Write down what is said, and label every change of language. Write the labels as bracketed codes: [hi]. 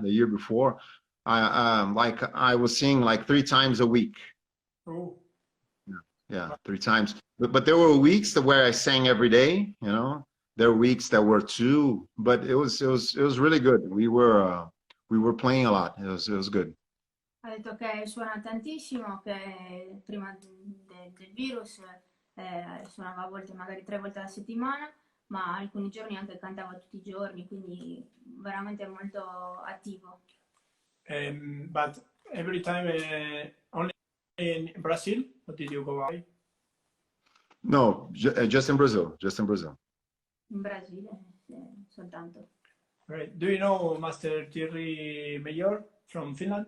[en] The year before, I was singing like 3 times a week. Oh. Yeah, 3 times. But there were weeks where I sang every day. You know, there were weeks that were 2. But it was really good. We were playing a lot. It was good. [it] Ha detto che suona tantissimo, che prima del virus suonava a volte, magari 3 volte alla settimana, ma alcuni giorni anche cantava tutti i giorni, quindi veramente molto attivo. [en] But every time only in Brazil, or did you go away? No, just in Brazil. Just in Brazil. [it] In Brasile, soltanto. [en] Right. Do you know Master Thierry Mayor from Finland?